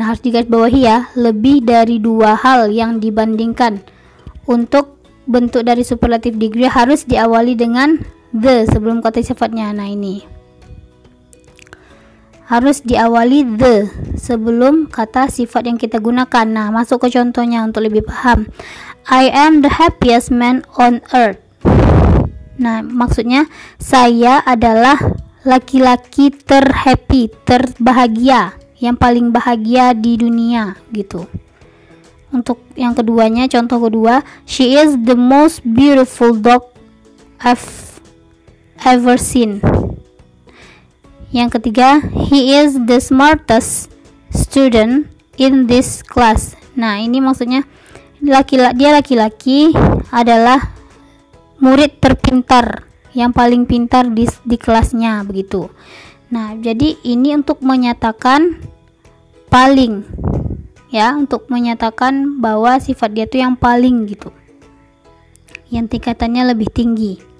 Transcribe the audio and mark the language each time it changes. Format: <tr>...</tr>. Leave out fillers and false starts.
<id>Nah, harus digarisbawahi ya, lebih dari 2 hal yang dibandingkan. Untuk bentuk dari superlative degree harus diawali dengan the sebelum kata sifatnya. Nah, ini harus diawali the sebelum kata sifat yang kita gunakan. Nah, masuk ke contohnya untuk lebih paham.</id> <en>I am the happiest man on earth.</en> <id>Nah, maksudnya saya adalah laki-laki terhappy, terbahagia yang paling bahagia di dunia gitu. Untuk yang keduanya, contoh kedua,</id> <en>she is the most beautiful dog I've ever seen.</en> <id>Yang ketiga,</id> <en>he is the smartest student in this class.</en> <id>Nah, ini maksudnya dia laki-laki adalah murid terpintar, yang paling pintar di kelasnya begitu. Nah, jadi ini untuk menyatakan paling, ya, untuk menyatakan bahwa sifat dia tuh yang paling gitu, yang tingkatannya lebih tinggi.</id>